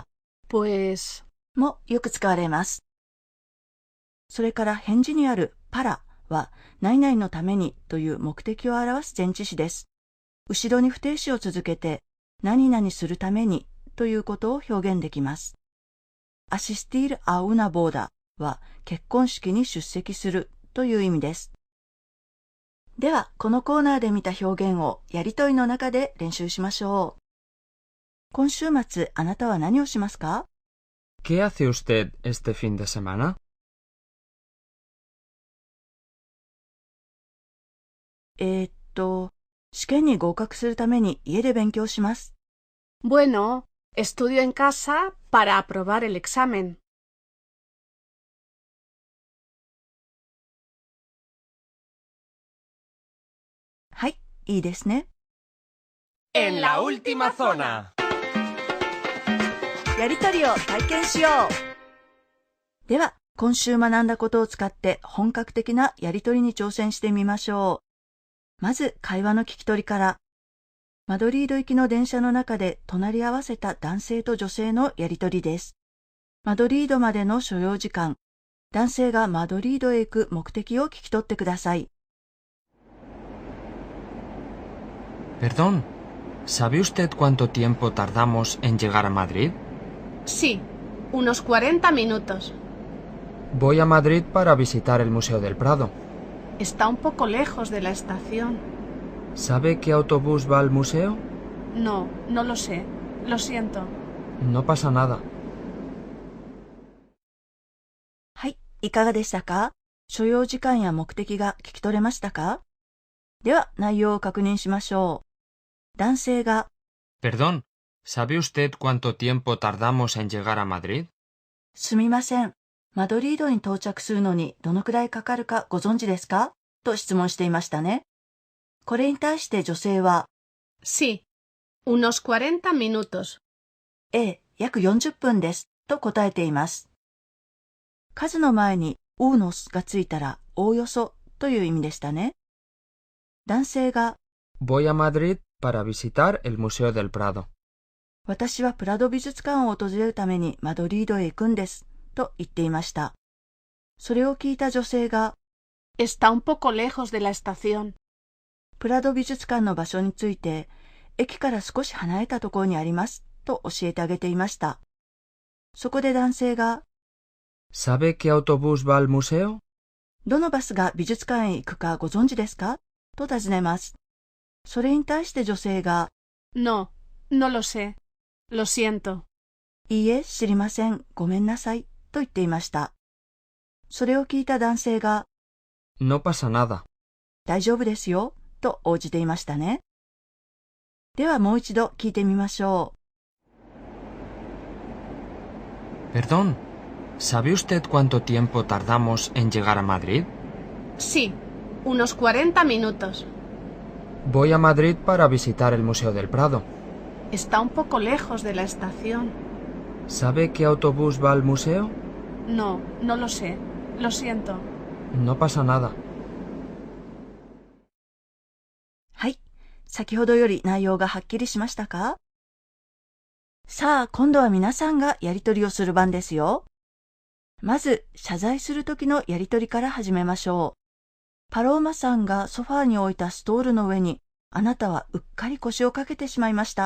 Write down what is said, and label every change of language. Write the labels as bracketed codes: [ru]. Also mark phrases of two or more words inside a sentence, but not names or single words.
[ja] pues もよく使われます。それから返事にあるparaは何々のためにという目的を表す前置詞です。後ろに不定詞を続けて何々するためにということを表現できます。 [es] asistir a una boda [ja] は結婚式に出席するという意味です。では、このコーナーで見た表現をやりとりの中で練習しましょう。今週末、あなたは何をしますか？ [es] ¿Qué hace usted este fin de semana? [ja] 試験に合格するために家で勉強します。 [es] Bueno, estudio en casa para aprobar el examen. [ja] はい、いいですね。 [es] En la última zona. [ja] やりとりを体験しよう。では、今週学んだことを使って本格的なやりとりに挑戦してみましょう。まず会話の聞き取りから。マドリード行きの電車の中で隣り合わせた男性と女性のやりとりです。マドリードまでの所要時間、男性がマドリードへ行く目的を聞き取ってください。 [es] Perdón, ¿sabe usted cuánto tiempo tardamos en llegar a Madrid? Sí, unos 40 minutos. Voy a Madrid para visitar el Museo del Prado. Está un poco lejos de la estación. ¿Sabe qué autobús va al museo? No, no lo sé. Lo siento. No pasa nada. [ja] いかがでしたか？所要時間や目的が聞き取れましたか？では内容を確認しましょう。男性が [es] Perdón, ¿sabe usted cuánto tiempo tardamos en llegar a Madrid? [ja] すみません。マドリードに到着するのにどのくらいかかるかご存知ですか？と質問していましたね。これに対して女性は [es] Sí, unos 40 minutos. [ja] 約40分です。と答えています。数の前にunosがついたらおおよそという意味でしたね。男性が [es] Voy a Madrid para visitar el Museo del Prado. [ja] 私はプラド美術館を訪れるためにマドリードへ行くんです。と言っていました。それを聞いた女性が [es] Está un poco lejos de la estación. [ja] プラド美術館の場所について駅から少し離れたところにありますと教えてあげていました。そこで男性が [es] ¿Sabe qué autobús va al museo? [ja] どのバスが美術館へ行くかご存知ですか？と尋ねます。それに対して女性が [es] No, no lo sé. Lo siento. [ja] いいえ、知りません。ごめんなさい。と言っていました。それを聞いた男性が [es] No pasa nada. [ja] 大丈夫ですよ。と応じていましたね。ではもう一度聞いてみましょ [es] う。Perdón, ¿sabe usted cuánto tiempo tardamos en llegar a Madrid? Sí, unos 40 minutos. Voy a Madrid para visitar el Museo del Prado. Está un poco lejos de la estación. ¿Sabe qué autobús va al museo? No, no lo sé. Lo siento. No pasa nada. [ja] はい。先ほどより内容がはっきりしましたか？さあ、今度は皆さんがやりとりをする番ですよ。まず、謝罪するときのやりとりから始めましょう。パローマさんがソファーに置いたストールの上に、あなたはうっかり腰をかけてしまいました。